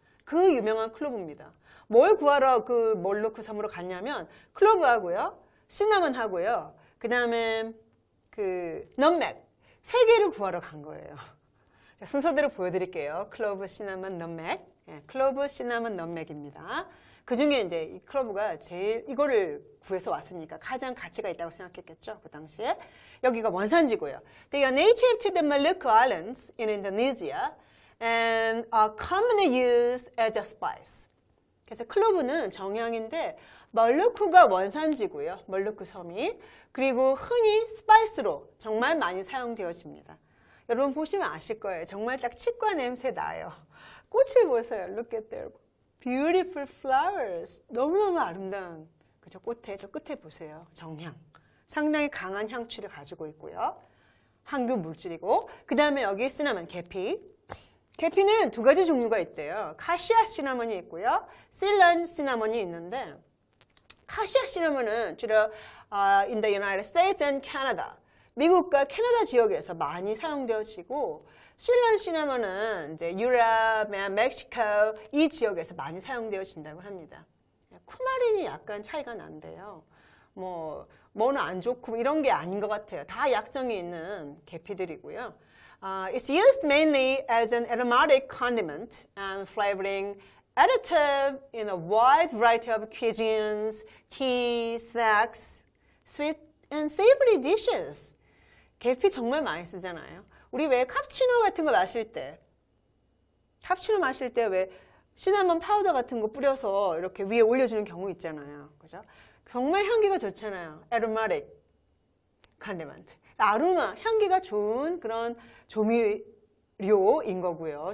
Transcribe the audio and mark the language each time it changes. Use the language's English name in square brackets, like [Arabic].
[Korean] 그 유명한 클로브입니다. 뭘 구하러 그 몰루크 섬으로 갔냐면, 클로브하고요, 시나몬하고요, 그 다음에 그, 넛맥. 3개를 구하러 간 거예요. 자, 순서대로 보여드릴게요. 클로브, 시나몬, 넛맥. 예, 클로브, 시나몬, 넛맥입니다. 그 중에 이제 이 클로브가 제일 이거를 구해서 왔으니까 가장 가치가 있다고 생각했겠죠. 그 당시에. 여기가 원산지고요. [English] They are native to the Maluku Islands in Indonesia and are commonly used as a spice. [Korean] 그래서 클로브는 정향인데 멀루크가 원산지고요. 멀루크 섬이. 그리고 흔히 스파이스로 정말 많이 사용되어집니다. 여러분 보시면 아실 거예요. 정말 딱 치과 냄새 나요. 꽃을 보세요. [English] Look at their beautiful flowers. [Korean] 너무너무 아름다운 그죠? 꽃에 저 끝에 보세요. 정향. 상당히 강한 향취를 가지고 있고요. 항균 물질이고 그 다음에 여기 시나몬, 계피. 계피는 2가지 종류가 있대요. 카시아 시나몬이 있고요. 실런 시나몬이 있는데 카시아 시나몬은 주로 [English] in the United States and Canada. [Korean] 미국과 캐나다 지역에서 많이 사용되어지고 실런 시나몬은 이제 유럽, 멕시코 이 지역에서 많이 사용되어진다고 합니다. 쿠마린이 약간 차이가 난대요. 뭐는 안 좋고 이런 게 아닌 것 같아요. 다 약성이 있는 계피들이고요. [English] It's used mainly as an aromatic condiment and flavoring additive in a wide variety of cuisines, tea, snacks, sweet and savory dishes. [Korean] 계피 정말 많이 쓰잖아요. 우리 왜 카푸치노 같은 거 마실 때, 카푸치노 마실 때 왜 시나몬 파우더 같은 거 뿌려서 이렇게 위에 올려주는 경우 있잖아요. 그죠? 정말 향기가 좋잖아요. [English] aromatic condiment. [Korean] 아로마, 향기가 좋은 그런 조미료인 거고요.